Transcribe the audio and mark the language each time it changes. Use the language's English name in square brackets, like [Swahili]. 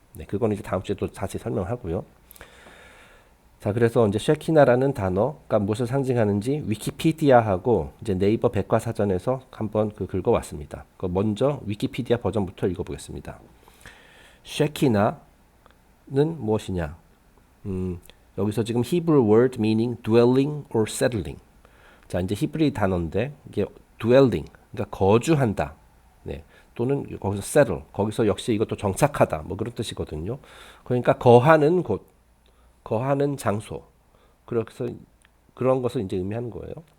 [Korean] 네, 그거는 이제 다음 주에 또 다시 설명하고요. 자, 그래서 이제 쉐키나라는 단어가 무엇을 상징하는지 위키피디아하고 이제 네이버 백과사전에서 한번 긁어왔습니다. 먼저 위키피디아 버전부터 읽어보겠습니다. 쉐키나는 무엇이냐? 여기서 지금 [English] Hebrew word meaning dwelling or settling. [Korean] 자, 이제 히브리 단어인데 이게 dwelling, 그러니까 거주한다. 네. 또는 거기서 settle, 거기서 역시 이것도 정착하다. 뭐 그런 뜻이거든요. 그러니까 거하는 곳, 거하는 장소. 그래서 그런 것을 이제 의미하는 거예요.